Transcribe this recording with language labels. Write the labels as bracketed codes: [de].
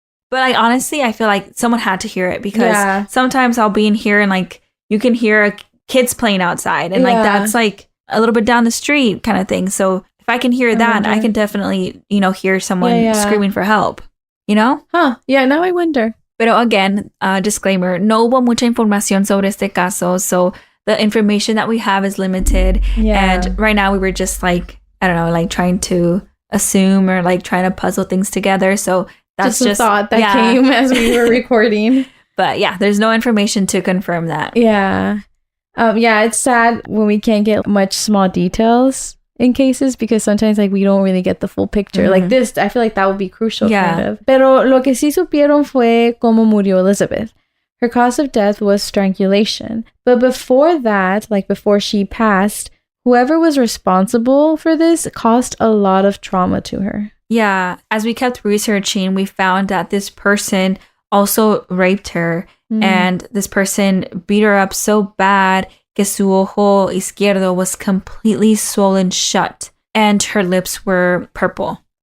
[en] But like honestly, I feel like someone had to hear it because sometimes I'll be in here and like you can hear kids playing outside and like that's like a little bit down the street kind of thing. So if I can hear that, I can definitely, hear someone screaming for help, you know? Huh. Yeah, now I wonder. [es] Pero [en] again, disclaimer, [es] no hubo mucha información sobre este caso. [en] So the information that we have is limited. Yeah. And right now we were just like, I don't know, like trying to assume or like trying to puzzle things together. So that's just a thought that came as we were recording. But yeah, there's no information to confirm that. Yeah. It's sad when we can't get much small details in cases because sometimes like we don't really get the full picture. Like this, I feel like that would be crucial kind of. [es] Pero lo que sí supieron fue cómo murió Elizabeth. [en] Her cause of death was strangulation. But before that, like before she passed, whoever was responsible for this caused a lot of trauma to her. Yeah, as we kept researching, we found that this person also raped her, and this person beat her up so bad [es] que su ojo izquierdo [en] was completely swollen shut, and her lips were purple.